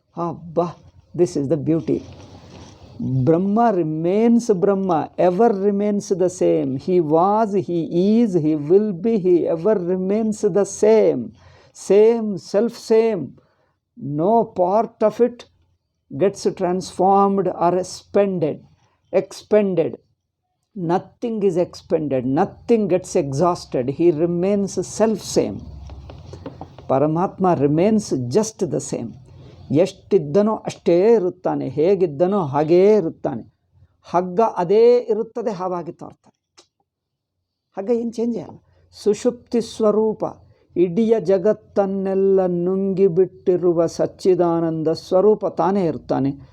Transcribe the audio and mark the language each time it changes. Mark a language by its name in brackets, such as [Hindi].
[English] ಅಬ್ಬಾ, this is the beauty. Brahma remains Brahma, ever remains the same. He was, he is, he will be, he ever remains the same. Self same. No part of it gets transformed or expended. Nothing is expended, nothing gets exhausted. He remains self-same. Paramatma remains just the same. [Kannada] ಎಷ್ಟಿದ್ದನೋ ಅಷ್ಟೇ ಇರುತ್ತಾನೆ, ಹೇಗಿದ್ದನೋ ಹಾಗೇ ಇರುತ್ತಾನೆ. ಹಗ್ಗ ಅದೇ ಇರುತ್ತದೆ, ಹಾವಾಗಿ ತೋರ್ತಾನೆ. ಹಗ್ಗ ಏನು change ಆಗಲ್ಲ. ಸುಷುಪ್ತಿ ಸ್ವರೂಪ, ಇಡೀ ಜಗತ್ತನ್ನೆಲ್ಲ ನುಂಗಿಬಿಟ್ಟಿರುವ ಸಚ್ಚಿದಾನಂದ ಸ್ವರೂಪ ತಾನೇ ಇರ್ತಾನೆ.